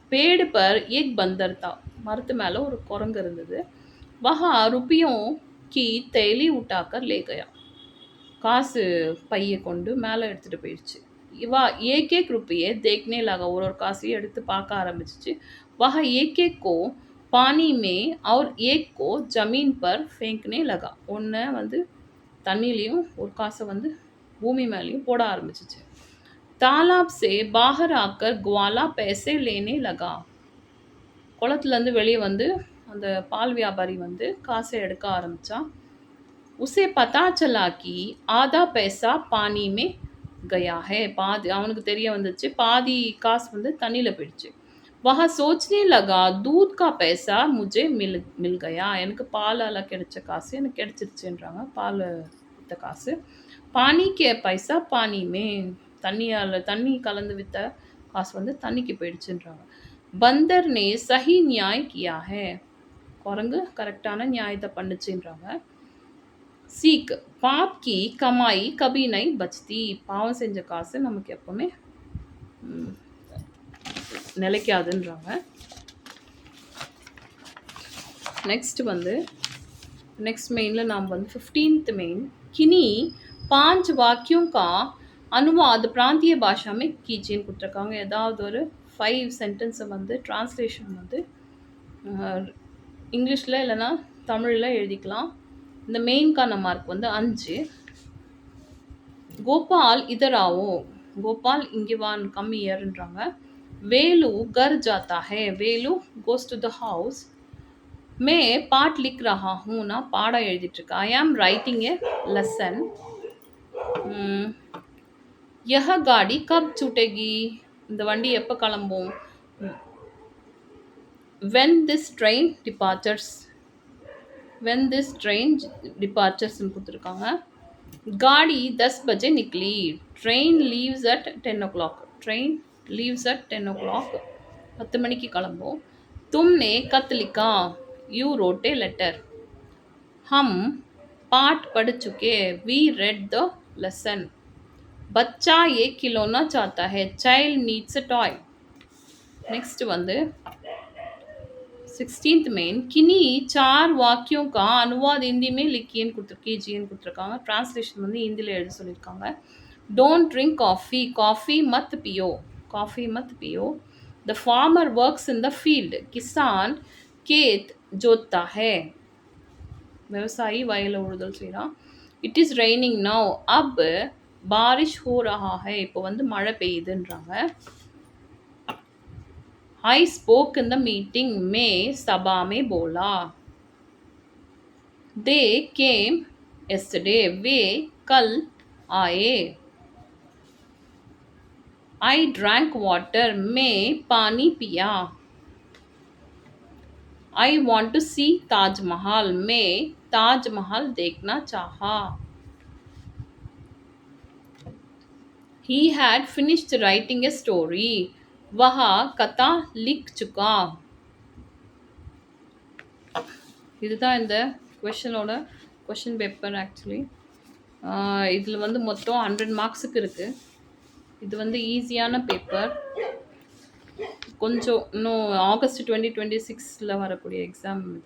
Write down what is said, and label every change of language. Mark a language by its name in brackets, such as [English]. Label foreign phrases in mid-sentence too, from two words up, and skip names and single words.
[Hindi] पेड़ पर एक बंदर था. [Tamil] மரத்து மேல ஒரு குரங்கு இருந்தது. [Hindi] वहाँ रुपयों की थैली उठाकर ले गया. [Tamil] காசு பைய கொண்டு மேலே எடுத்துட்டு போயிடுச்சு. [Hindi] இவா एक एक रुपये देखने लगा. [Tamil] ஒரு ஒரு காசையும் எடுத்து பார்க்க ஆரம்பிச்சிச்சு. [Hindi] वह एक एक को पानी में और एक को जमीन पर फेंकने लगा. [Tamil] ஒன்றை வந்து தண்ணிலையும் ஒரு காசை வந்து பூமி மேலேயும் போட ஆரம்பிச்சிச்சு. [Hindi] तालाब से बाहर आकर ग्वाला पैसे लेने लगा. [Tamil] குளத்துலேருந்து வெளியே வந்து அந்த பால் வியாபாரி வந்து காசை எடுக்க ஆரம்பித்தான். [Hindi] उसे पता चला कि आधा पैसा पानी में गया है. [Tamil] பாதி அவனுக்கு தெரிய வந்துச்சு பாதி காசு வந்து தண்ணியில் போயிடுச்சு. [Hindi] वह सोचने लगा दूध का पैसा मुझे मिल गया. [Tamil] எனக்கு பாலால் கிடைச்ச காசு எனக்கு கிடைச்சிருச்சுன்றாங்க. பால் வித்த காசு. [Hindi] पानी के पैसा पानी में, [Tamil] தண்ணி கலந்து வித்த காசு வந்து தண்ணிக்கு போயிடுச்சுன்றாங்க. [Hindi] बंदर ने सही न्याय किया है. [Tamil] குரங்கு கரெக்டான நியாயத்தை பண்ணுச்சுன்றாங்க. [Hindi] सीख पाप की कमाई कभी नहीं बचती. [Tamil] பாவம் செஞ்ச காசு நமக்கு எப்பவுமே நிலைக்காதுன்றாங்க. नेक्स्ट வந்து नेक्स्ट மெயினில் நாம் வந்து 15th மெயின் [Hindi] किन्हीं 5 वाक्यों का अनुवाद प्रांतीय भाषा में कीजिए [Tamil] கொடுத்துருக்காங்க. ஏதாவது ஒரு 5 சென்டென்ஸை வந்து டிரான்ஸ்லேஷன் வந்து இங்கிலீஷில் இல்லைன்னா தமிழில் எழுதிக்கலாம். இந்த மெயின்கான மார்க் வந்து 5. கோபால் இதராவோ, கோபால் இங்கே வான் [English] come hereன்றாங்க. [Hindi] வேலு घर जाता है. [English] வேலு goes to the house. [Hindi] मैं पाठ लिख रहा हूँ. [Tamil] நான் பாடம் எழுதிட்டு இருக்கேன். [English] I am writing a lesson. [Hindi] यह गाड़ी कब छूटेगी. [Tamil] இந்த வண்டி எப்போ கிளம்பும். [English] when this train departures கொடுத்துருக்காங்க. [Hindi] गाड़ी 10 बजे निकली. [English] train leaves at 10 o'clock. train leaves at 10 o'clock. [Tamil] 10 மணிக்கு கிளம்பும். [Hindi] तुमने खत लिखा. [English] you wrote a letter. [Hindi] हम पाठ पढ़ चुके. [English] we read the lesson. [Hindi] बच्चा एक खिलौना चाहता है. [English] child needs a toy. [Tamil] नेक्स्ट வந்து 16th மெயின் [Hindi] किन्हीं 4 वाक्यों का अनुवाद हिंदी में लिखिएன்னு [Tamil] கொடுத்துருக்காங்க. டிரான்ஸ்லேஷன் வந்து ஹிந்தியில் எழுத சொல்லியிருக்காங்க. [English] Don't drink coffee. [Hindi] कॉफ़ी मत पियो. [English] The farmer works in the field. [Hindi] किसान खेत जोतता है. [Tamil] விவசாயி வயலை உழுதல் செய்கிறான். [English] It is raining now. [Hindi] अब बारिश हो रहा है. [Tamil] இப்போ வந்து மழை பெய்யுதுன்றாங்க. [English] I spoke in the meeting. [Hindi] मैं सभा में बोला. [English] They came yesterday. [Hindi] वे कल आए. [English] I drank water. [Hindi] मैं पानी पिया. [English] I want to see ताजमहल. [Hindi] मैं ताजमहल देखना चाहा. [English] he had finished writing a story. [Hindi] वह कथा लिख चुका. [Tamil] இதுதான் இந்த கொஷனோட [English] question paper [Tamil] ஆக்சுவலி. இதில் வந்து மொத்தம் 100 மார்க்ஸுக்கு இருக்குது. இது வந்து ஈஸியான பேப்பர். கொஞ்சம் இன்னும் ஆகஸ்ட் 2026 வரக்கூடிய எக்ஸாம் இது.